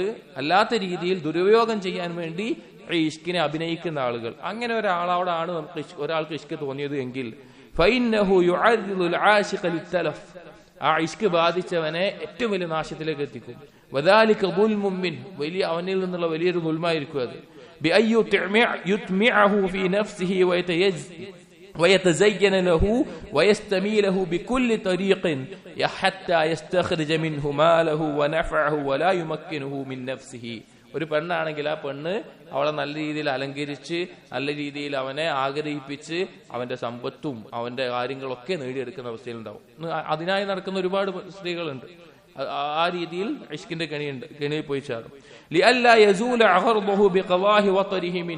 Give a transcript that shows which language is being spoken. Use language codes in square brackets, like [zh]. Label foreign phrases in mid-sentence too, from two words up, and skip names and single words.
[ml] അല്ലാത്ത രീതിയിൽ ദുരുപയോഗം ചെയ്യാൻ വേണ്ടി ഈ ഇഷ്കിനെ അഭിനയിക്കുന്ന ആളുകൾ, അങ്ങനെ ഒരാളോടാണ് ഒരാൾക്ക് ഇഷ്ക് തോന്നിയത് എങ്കിൽ ആ ഇഷ്ക് ബാധിച്ചവനെ ഏറ്റവും വലിയ നാശത്തിലേക്ക് എത്തിക്കും. വലിയ അവനിൽ നിന്നുള്ള വലിയൊരു ദുൽമായിരിക്കും അത്. [ar] ويتزين له ويستميله بكل طريق حتى يستخرج منه ماله ونفعه ولا يمكنه من نفسه. [ml] ഒരു പെണ്ണാണെങ്കിൽ ആ പെണ്ണ് അവളെ നല്ല രീതിയിൽ അലങ്കരിച്ച്, നല്ല രീതിയിൽ അവനെ ആഗ്രഹിപ്പിച്ച് അവന്റെ സമ്പത്തും അവന്റെ കാര്യങ്ങളൊക്കെ നേടിയെടുക്കുന്ന അവസ്ഥയിലുണ്ടാവും. അതിനായി നടക്കുന്ന ഒരുപാട് സ്ത്രീകളുണ്ട്. ആ രീതിയിൽ ഇഷ്കിന്റെ കെണിയിൽ പോയി ചാടും. [ar] لئلا يزول غرضه بقواه وطرحه من.